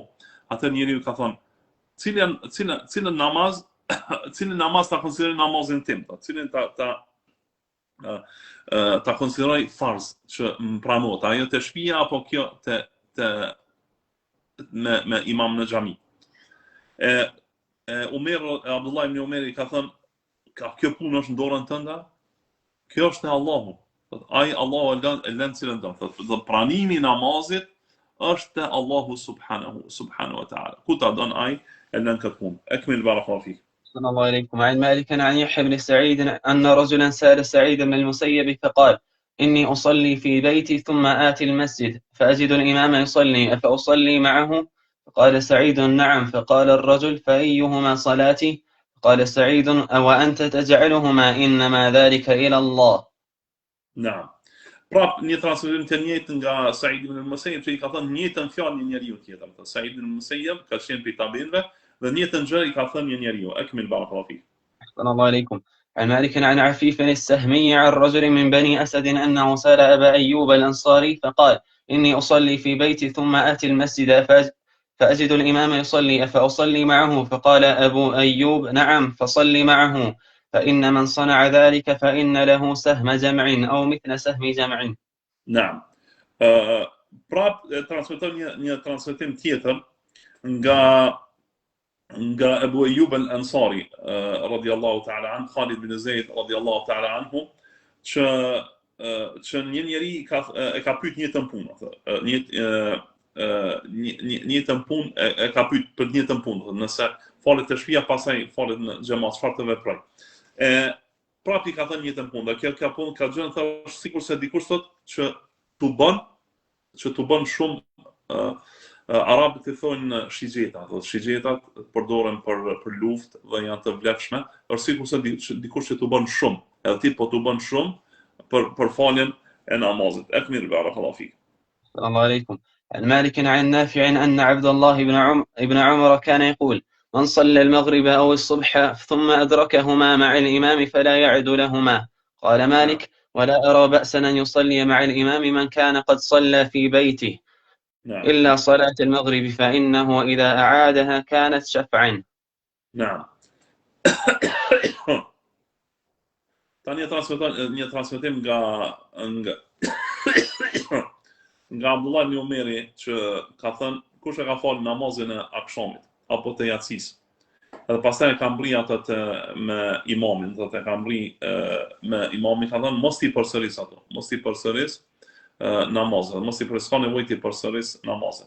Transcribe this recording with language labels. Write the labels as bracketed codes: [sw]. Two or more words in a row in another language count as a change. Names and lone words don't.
[sq] Atë njeriu ka thonë cilën namaz cilën namaz ta konsideroj namazin tim, cilën ta konsideroj farz që më pranohet, ajo te shtëpia apo kjo me imam në xhami. Abdullah ibn Umeri ka thënë, kjo punë është në dorën tënde, kjo është e Allahu. Ai Allahu e lën cilën do. Thotë pranimi i namazit është te Allahu [ar] سبحانه وتعالى. [sq] Ku ta don ai e lën këtë punë. [ar] أكمل بارك الله فيك. صلى الله عليكم. عن مالك عن يحيى بن سعيد أن رجلا سأل سعيد بن المسيب فقال إني أصلي في بيتي ثم آتي المسجد فأجد الإمام يصلي أفأصلي معه؟ فقال سعيد نعم. فقال الرجل فأيهما صلاتي؟ قال سعيد أو أنت تجعلهما إنما ذلك إلى الله. نعم. [sq] Prap një transmetim të njëjtë nga Said ibn al-Musayyib, që I ka thënë njëjtën fjalë një njeriu tjetër. Said ibn al-Musayyib ka qenë prej tabinëve dhe njëjtën gjë I ka thënë një njeriu. [ar] أكمل بارك الله فيك. أحسن الله عليكم. عن مالك عن عفيف السهمي عن رجل من بني أسد أنه سأل أبا أيوب الأنصاري فقال إني أصلي في بيتي ثم آتي المسجد فأجد الإمام يصلي أفأصلي معه؟ فقال أبو أيوب نعم فصلي معه فإن من صنع ذلك فإن له سهم جمع أو مثل سهم جمع. نعم. [sq] Prap transmeton një transmetim tjetër nga Abu Ayyub al-Ansari [ar] رضي الله تعالى عن, [sq] Khalid bin Zaid [ar] رضي الله تعالى عنه, [sq] që një njeri e ka pyet njëjtën punë, njëjtën punë e ka pyet për njëjtën punë, nëse falet te shtëpia pastaj falet në xhamat, çfarë të veproj. Prap I ka thënë njëjtën punë, kjo punë ka gjën thosh sikurse dikush thotë që tu bën shumë arabët I thonë shigjeta, shigjetat përdoren për luftë dhe janë të vlefshme, është sikurse dikush që tu bën shumë, edhe ti po tu bën shumë për faljen e namazit. [ar] أكمل بارك الله فيك. السلام عليكم. عن مالك عن نافع أن عبد الله بن عمر كان يقول من صلى المغرب أو الصبح ثم أدركهما مع الإمام فلا يعد لهما. قال مالك ولا أرى بأسا أن يصلي مع الإمام من كان قد صلى في بيته إلا صلاة المغرب فإنه إذا أعادها كانت شفعا. نعم. [sq] Tani një transmetim nga Abdullah ibn Umeri që ka thënë kush e ka falë namazin e akşamit apo të yatsis. Edhe pastaj ka mbri atë me imamin, thotë ka mbri me imamin, ka thënë mos I përsëris ato, mos I përsëris namazet, mos I përsëris nevojë të përsëris namazet.